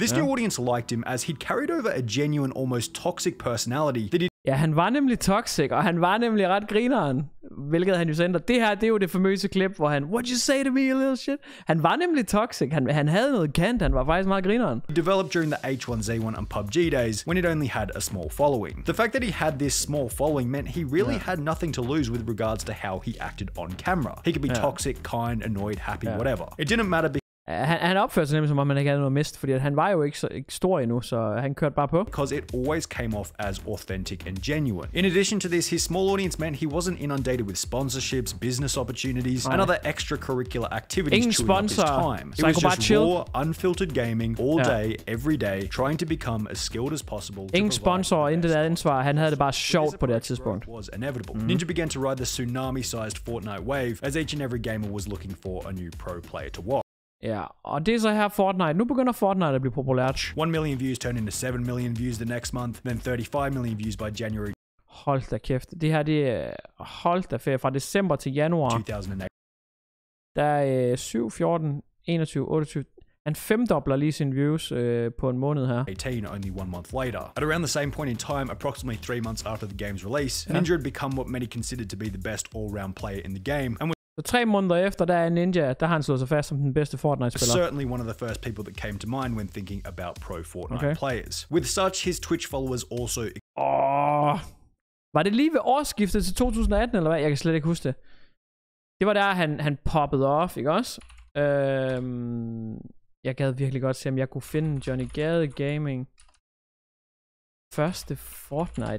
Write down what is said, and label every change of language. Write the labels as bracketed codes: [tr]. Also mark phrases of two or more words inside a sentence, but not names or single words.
[en] This new audience liked him as he'd carried over a genuine, almost toxic personality that [da] Ja, han var nemlig toxic, og han var nemlig ret grineren, hvilket han jo sender. Det her, det er jo det famøse klip, hvor han, [en] "What'd you say to me, you little shit?" [da] Han var nemlig toxic, han havde noget kant, han var faktisk meget grineren. [en] he developed during the H1Z1 and PUBG days when it only had a small following. The fact that he had this small following meant he really had nothing to lose with regards to how he acted on camera. He could be toxic, kind, annoyed, happy, whatever. It didn't matter [da] Han opførte sig nemlig som om, han ikke havde noget mist, fordi han var jo ikke stor endnu, så han kørte bare på. [en] because it always came off as authentic and genuine. In addition to this, his small audience meant he wasn't inundated with sponsorships, business opportunities, and other extracurricular activities [da] Ingen [en] chewing up his [da] sponsor, [en] time. [da] så [en] It [da] han [en] was [da] kunne bare [en] just chill. raw, unfiltered gaming all day, every day, trying to become as skilled as possible. to [da] Ingen [en] provide [da] sponsor, [en] the [da] intet [en] best [da] ansvar. Han havde det bare [en] This [da] sjovt på det her [en] approach to [da] tidspunkt. [en] growth was inevitable. Ninja began to ride the tsunami-sized Fortnite wave as each and every gamer was looking for a new pro player to watch. [da] Ja, og det er så her Fortnite. Nu begynder Fortnite at blive populært. [en] 1 million views turned into 7 million views the next month, then 35 million views by January [da] Hold da kæft. Det her, det er... Hold da ferie. Fra december til januar. 2008. Der er 7, 14, 21, 28... Han femdobler lige sine views på en måned her. [en] 18, only 1 month later. At around the same point in time, approximately 3 months after the game's release, Ninja had become what many considered to be the best all-round player in the game, and was [da] Så 3 måneder efter, der er Ninja, der har han slået sig fast som den bedste Fortnite-spiller. [en] certainly one of the first people that came to mind when thinking about pro Fortnite players. With such, his Twitch followers also [da] Var det lige ved årsskiftet til 2018, eller hvad? Jeg kan slet ikke huske det. Det var der, han poppede off, ikke også? Jeg gad virkelig godt se, om jeg kunne finde Johnni Gade Gaming. Første Fortnite.